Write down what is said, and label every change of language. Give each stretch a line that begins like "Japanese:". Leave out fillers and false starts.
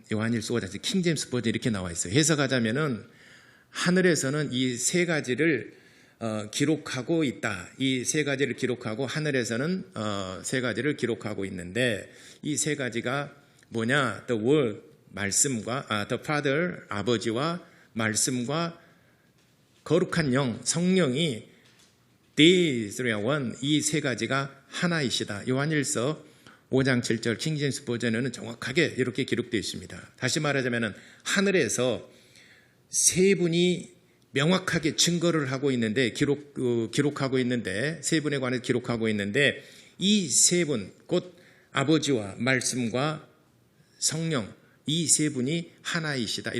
Korean: 요한일서 5장 킹 제임스 버전 이렇게 나와 있어요. 해석하자면은 하늘에서는 이 세 가지를 기록하고 있다. 이 세 가지를 기록하고 하늘에서는 세 가지를 기록하고 있는데 이 세 가지가 뭐냐? The Word, 말씀과 The Father, 아버지와 말씀과 거룩한 영, 성령이
English: The three are one.
Korean: 이 세 가지가 하나이시다. 요한일서 5장 7절 킹 제임스 버전에는 정확하게 이렇게 기록되어 있습니다. 다시 말하자면 하늘에서 세 분이 명확하게 증거를 하고 있는데 기록하고 있는데 세 분에 관해 기록하고 있는데 이 세 분 곧 아버지와 말씀과 성령 이 세 분이 하나이시다.